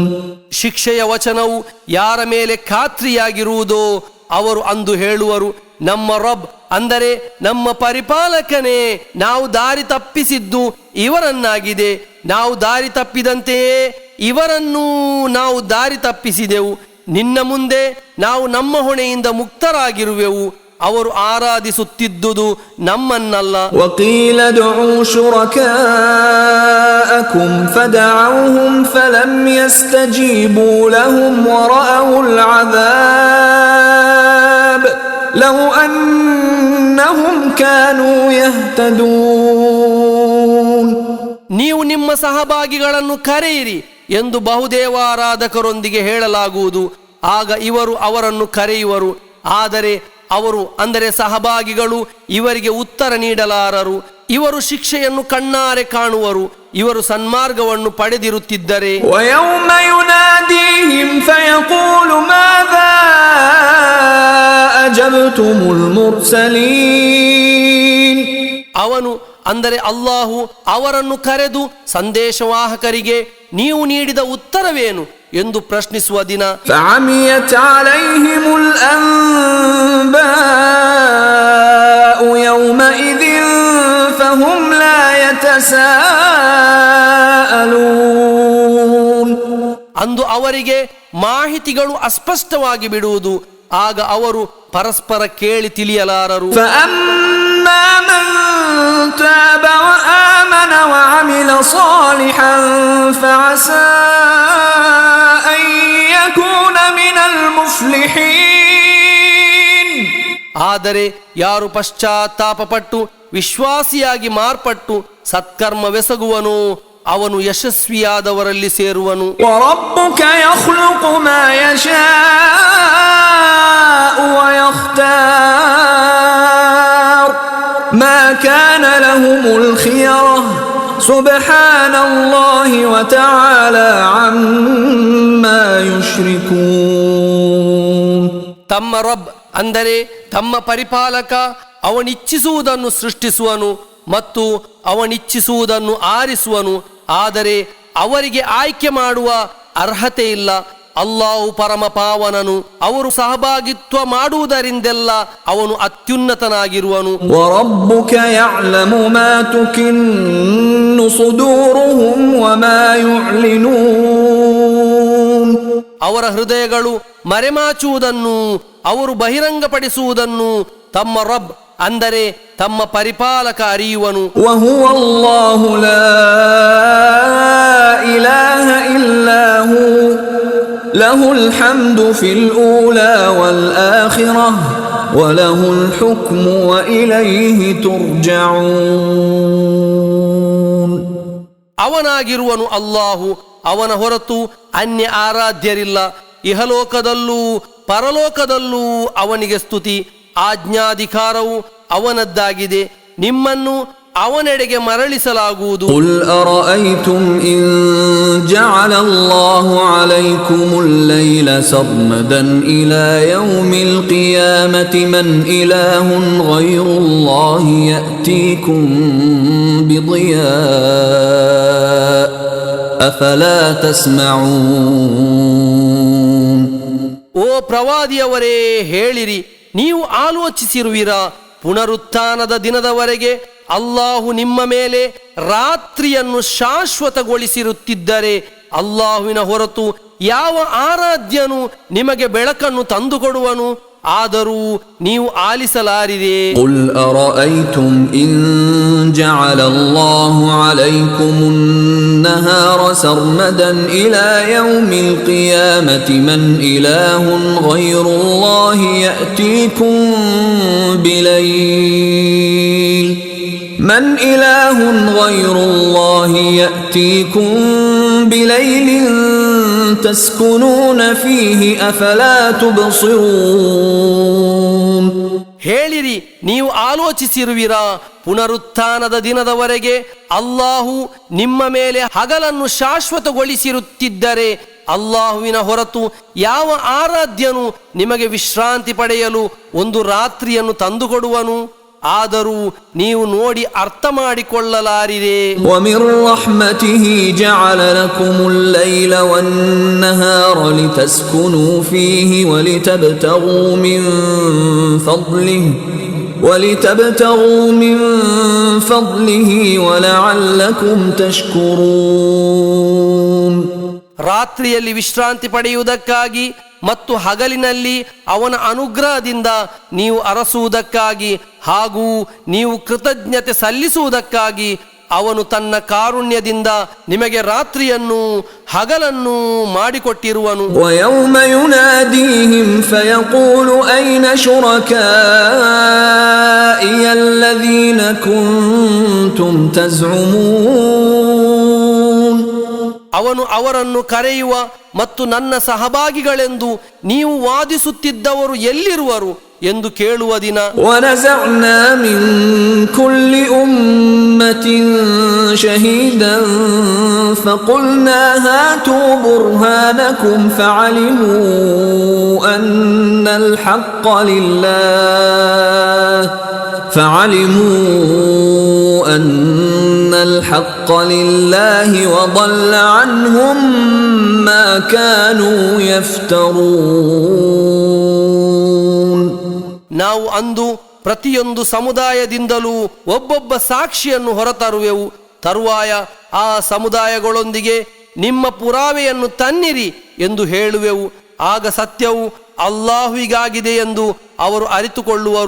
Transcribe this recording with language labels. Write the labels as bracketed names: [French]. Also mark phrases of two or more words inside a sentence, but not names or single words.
[Kannada] ಶಿಕ್ಷೆಯ ವಚನವು ಯಾರ ಮೇಲೆ ಖಾತ್ರಿಯಾಗಿರುವುದೋ ಅವರು ಅಂದು ಹೇಳುವರು, ನಮ್ಮ ರಬ್ ಅಂದರೆ ನಮ್ಮ ಪರಿಪಾಲಕನೇ, ನಾವು ದಾರಿ ತಪ್ಪಿಸಿದ್ದು ಇವರನ್ನಾಗಿದೆ. ನಾವು ದಾರಿ ತಪ್ಪಿದಂತೆಯೇ ಇವರನ್ನೂ ನಾವು ದಾರಿ ತಪ್ಪಿಸಿದೆವು. ನಿನ್ನ ಮುಂದೆ ನಾವು ನಮ್ಮ ಹೊಣೆಯಿಂದ ಮುಕ್ತರಾಗಿರುವೆವು. ಅವರು ಆರಾಧಿಸುತ್ತಿದ್ದುದು ನಮ್ಮನ್ನಲ್ಲ. [Arabic] وقيل ادعوا شركاءكم فدعوهم فلم يستجيبوا لهم ورأوا العذاب لو أنهم كانوا يهتدون. [Kannada] ನೀವು ನಿಮ್ಮ ಸಹಭಾಗಿಗಳನ್ನು ಕರೆಯಿರಿ ಎಂದು ಬಹುದೇವಾರಾಧಕರೊಂದಿಗೆ ಹೇಳಲಾಗುವುದು. ಆಗ ಇವರು ಅವರನ್ನು ಕರೆಯುವರು, ಆದರೆ ಅವರು ಅಂದರೆ ಸಹಭಾಗಿಗಳು ಇವರಿಗೆ ಉತ್ತರ ನೀಡಲಾರರು. ಇವರು ಶಿಕ್ಷೆಯನ್ನು ಕಣ್ಣಾರೆ ಕಾಣುವರು, ಇವರು ಸನ್ಮಾರ್ಗವನ್ನು ಪಡೆದಿರುತ್ತಿದ್ದರೆ. [Arabic] ويوم يناديهم فيقول ماذا أجبتم المرسلين. [Kannada] ಅವನು ಅಂದರೆ ಅಲ್ಲಾಹು ಅವರನ್ನು ಕರೆದು ಸಂದೇಶವಾಹಕರಿಗೆ ನೀವು ನೀಡಿದ ಉತ್ತರವೇನು ಎಂದು ಪ್ರಶ್ನಿಸುವ ದಿನ. [Arabic] فعميت عليهم الأنباء يومئذ فهم لا يتساءلون. [Kannada] ಅಂದು ಅವರಿಗೆ ಮಾಹಿತಿಗಳು ಅಸ್ಪಷ್ಟವಾಗಿ ಬಿಡುವುದು, ಆಗ ಅವರು ಪರಸ್ಪರ ಕೇಳಿ ತಿಳಿಯಲಾರರು. [Arabic] فأما من تاب وآمن وعمل صالحا فعسى أن يكون من المفلحين. [Kannada] ಆದರೆ ಯಾರು ಪಶ್ಚಾತ್ತಾಪಪಟ್ಟು ವಿಶ್ವಾಸಿಯಾಗಿ ಮಾರ್ಪಟ್ಟು ಸತ್ಕರ್ಮವೆಸಗುವನೋ ಅವನು ಯಶಸ್ವಿಯಾದವರಲ್ಲಿ ಸೇರುವನು. [Arabic] وَرَبُّكَ يَخْلُقُ مَا يَشَاءُ وَيَخْتَارُ مَا كَانَ لَهُمُ الْخِيَرَةُ سُبْحَانَ اللَّهِ وَتَعَالَى عَمَّا يُشْرِكُونَ. [Kannada] ತಮ್ಮ ರಬ್ ಅಂದರೆ ತಮ್ಮ ಪರಿಪಾಲಕ ಅವನಿಚ್ಛಿಸುವುದನ್ನು ಸೃಷ್ಟಿಸುವನು ಮತ್ತು ಅವನಿಚ್ಛಿಸುವುದನ್ನು ಆರಿಸುವನು. ಆದರೆ ಅವರಿಗೆ ಆಯ್ಕೆ ಮಾಡುವ ಅರ್ಹತೆ ಇಲ್ಲ. ಅಲ್ಲಾಹು ಪರಮ ಪಾವನನು, ಅವರು ಸಹಭಾಗಿತ್ವ ಮಾಡುವುದರಿಂದೆಲ್ಲ ಅವನು ಅತ್ಯುನ್ನತನಾಗಿರುವನು. [Arabic] وَرَبُّكَ يَعْلَمُ مَا تُكِنُّ صُدُورُهُمْ وَمَا يُعْلِنُونَ. [Kannada] ಅವರ ಹೃದಯಗಳು ಮರೆಮಾಚುವುದನ್ನು ಅವರು ಬಹಿರಂಗಪಡಿಸುವುದನ್ನು ತಮ್ಮ ರಬ್ ಅಂದರೆ ತಮ್ಮ ಪರಿಪಾಲಕ ಅರಿಯುವನು. [Arabic] وَهُوَ اللَّهُ لَا إِلَهَ إِلَّا هُوَ لَهُ الْحَمْدُ فِي الْأُولَى وَالْآخِرَةِ وَلَهُ الْحُكْمُ وَإِلَيْهِ تُرْجَعُونَ. [Kannada] ಅವನಾಗಿರುವನು ಅಲ್ಲಾಹು, ಅವನ ಹೊರತು ಅನ್ಯ ಆರಾಧ್ಯರಿಲ್ಲ. ಇಹಲೋಕದಲ್ಲೂ ಪರಲೋಕದಲ್ಲೂ ಅವನಿಗೆ ಸ್ತುತಿ. ಆಜ್ಞಾಧಿಕಾರವು ಅವನದ್ದಾಗಿದೆ, ನಿಮ್ಮನ್ನು ಅವನೆಡೆಗೆ ಮರಳಿಸಲಾಗುವುದು. [Arabic] قُلْ أَرَأَيْتُمْ إِنْ جَعَلَ اللَّهُ عَلَيْكُمُ اللَّيْلَ سَرْمَدًا إِلَى يَوْمِ الْقِيَامَةِ مَنْ إِلَهٌ غَيْرُ اللَّهِ يَأْتِيكُمْ بِضِيَاءٍ أَفَلَا تَسْمَعُونَ. [Kannada] ಓ ಪ್ರವಾದಿಯವರೇ, ಹೇಳಿರಿ, ನೀವು ಆಲೋಚಿಸಿರುವಿರಾ, ಪುನರುತ್ಥಾನದ ದಿನದವರೆಗೆ ಅಲ್ಲಾಹು ನಿಮ್ಮ ಮೇಲೆ ರಾತ್ರಿಯನ್ನು ಶಾಶ್ವತಗೊಳಿಸಿರುತ್ತಿದ್ದರೆ ಅಲ್ಲಾಹುವಿನ ಹೊರತು ಯಾವ ಆರಾಧ್ಯನು ನಿಮಗೆ ಬೆಳಕನ್ನು ತಂದುಕೊಡುವನು? ಆದರೂ ನೀವು ಆಲಿಸಲಾರಿದೆ. [Arabic] قُلْ أَرَأَيْتُمْ إِنْ جَعَلَ اللَّهُ عَلَيْكُمُ النَّهَارَ سَرْمَدًا إِلَى يَوْمِ الْقِيَامَةِ مَنْ إِلَهٌ غَيْرُ اللَّهِ يَأْتِيكُمْ بِلَيْلٍ من إله غير الله يأتيكم بليل تسكنون فيه أفلا تبصرون. [Kannada] ಹೇಳಿರಿ, ನೀವು ಆಲೋಚಿಸಿರುವಿರಾ, ಪುನರುತ್ಥಾನದ ದಿನದವರೆಗೆ ಅಲ್ಲಾಹು ನಿಮ್ಮ ಮೇಲೆ ಹಗಲನ್ನು ಶಾಶ್ವತಗೊಳಿಸಿರುತ್ತಿದ್ದರೆ ಅಲ್ಲಾಹುವಿನ ಹೊರತು ಯಾವ ಆರಾಧ್ಯನು ನಿಮಗೆ ವಿಶ್ರಾಂತಿ ಪಡೆಯಲು ಒಂದು ರಾತ್ರಿಯನ್ನು ತಂದುಕೊಡುವನು? ಆದರೂ ನೀವು ನೋಡಿ ಅರ್ಥ ಮಾಡಿಕೊಳ್ಳಲಾರಿದೆ. [Arabic] وَمِن رَّحْمَتِهِ جَعَلَ لَكُمُ اللَّيْلَ وَالنَّهَارَ لِتَسْكُنُوا فِيهِ وَلِتَبْتَغُوا مِن فَضْلِهِ وَلَعَلَّكُمْ تَشْكُرُونَ. [Kannada] ರಾತ್ರಿಯಲ್ಲಿ ವಿಶ್ರಾಂತಿ ಪಡೆಯುವುದಕ್ಕಾಗಿ ಮತ್ತು ಹಗಲಿನಲ್ಲಿ ಅವನ ಅನುಗ್ರಹದಿಂದ ನೀವು ಅರಸುವುದಕ್ಕಾಗಿ ಹಾಗೂ ನೀವು ಕೃತಜ್ಞತೆ ಸಲ್ಲಿಸುವುದಕ್ಕಾಗಿ ಅವನು ತನ್ನ ಕಾರುಣ್ಯದಿಂದ ನಿಮಗೆ ರಾತ್ರಿಯನ್ನು ಹಗಲನ್ನು ಮಾಡಿಕೊಟ್ಟಿರುವನು. [Arabic] وَيَوْمَ يُنَادِيهِمْ فَيَقُولُ أَيْنَ شُرَكَائِيَ الَّذِينَ كُنتُمْ تَزْعُمُونَ. [Kannada] ಅವನು ಅವರನ್ನು ಕರೆಯುವ ಮತ್ತು ನನ್ನ ಸಹಭಾಗಿಗಳೆಂದು ನೀವು ವಾದಿಸುತ್ತಿದ್ದವರು ಎಲ್ಲಿರುವರು ಎಂದು ಕೇಳುವ ದಿನ. [Arabic] وَنَزَعْنَا مِنْ كُلِّ أُمَّةٍ شَهِيدًا فَقُلْنَا هَاتُوا بُرْهَانَكُمْ فَعَلِمُوا أَنَّ الْحَقَّ لِلَّهِ وَضَلَّ عَنْهُمْ مَا كَانُوا يَفْتَرُونَ. [Kannada] ನಾವು ಅಂದು ಪ್ರತಿಯೊಂದು ಸಮುದಾಯದಿಂದಲೂ ಒಬ್ಬೊಬ್ಬ ಸಾಕ್ಷಿಯನ್ನು ಹೊರತರುವೆವು. ತರುವಾಯ ಆ ಸಮುದಾಯಗಳೊಂದಿಗೆ ನಿಮ್ಮ ಪುರಾವೆಯನ್ನು ತನ್ನಿರಿ ಎಂದು ಹೇಳುವೆವು. ಆಗ ಸತ್ಯವು ಅಲ್ಲಾಹುವಿಗಾಗಿದೆ ಎಂದು ಅವರು ಅರಿತುಕೊಳ್ಳುವರು.